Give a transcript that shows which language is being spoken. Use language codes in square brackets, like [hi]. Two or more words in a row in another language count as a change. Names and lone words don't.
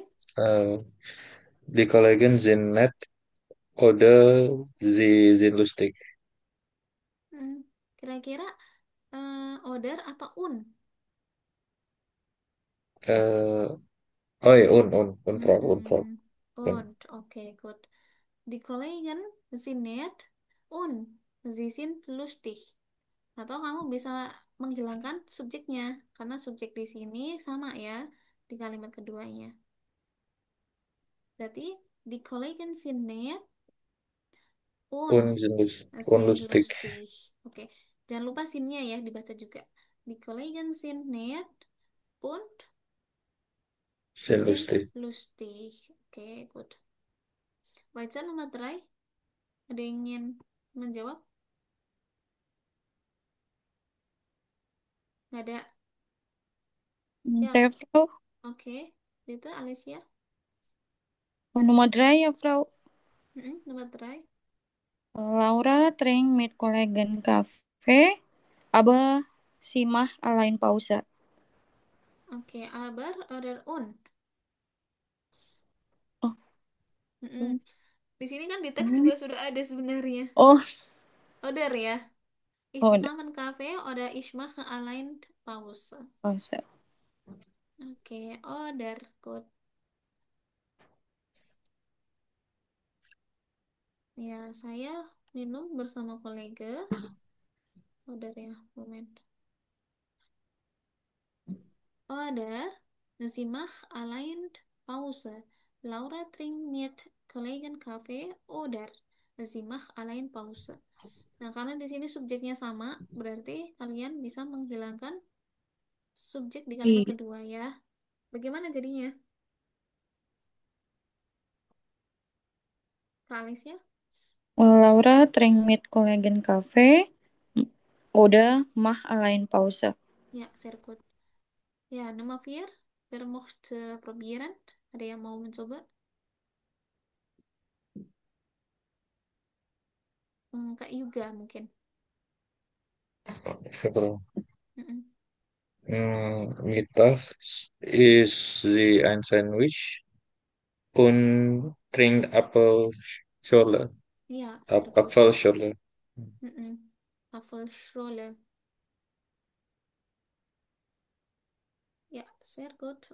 [de] Die Kollegen sind nett oder sie sind lustig. [id] Kira-kira oder atau un? [de] Äh, oh ja, Frau. Un. Und, oke, good. Die Kollegen sind nett und sie sind lustig. [id] Atau kamu bisa menghilangkan subjeknya, karena subjek di sini sama ya di kalimat keduanya. [de] Berarti die Kollegen sind nett und sind Unlustig. lustig. [id] Oke, jangan lupa sinnya ya dibaca juga. [de] Die Kollegen sind nett und Sind sind lustig. lustig. [id] Oke, good. Baca nomor 3. Ada yang ingin menjawab? Nggak ada. Ya, Oke, Frau. oke. Itu Alicia. Nomor 3 ya, Frau. Nomor 3. [de] Laura trinkt mit Kollegen Kaffee, aber sie macht allein Pause. Oke, aber oder und. Oh, [id] Di sini kan di teks juga sudah ada sebenarnya. oh, [de] Oder ya. Ich oh, zusammen Kaffee oder ich mache allein Pause. Pause. Oke, oder. [en] Good. [id] Ya, saya minum bersama kolega. [de] Oder ya, moment. Oder sie macht allein Pause. Laura trinkt mit Kollegen Kaffee oder sie macht allein Pause. [id] Nah, karena di sini subjeknya sama, berarti kalian bisa menghilangkan subjek di kalimat Iya. kedua ya. Bagaimana jadinya? Kak Alicia? [de] Laura trinkt mit Kollegen Kaffee, oder macht allein Pause. Ya, sehr gut. Ya, Nummer 4. Wer möchte probieren? [id] Ada yang mau mencoba? Kak Yuga mungkin. [de] Genau. Mm-mm. Mittag ist sie ein Sandwich und trinkt Apfelschorle. Ya, sehr gut. Apfelschorle. Apfelschorle. Ja, sehr gut.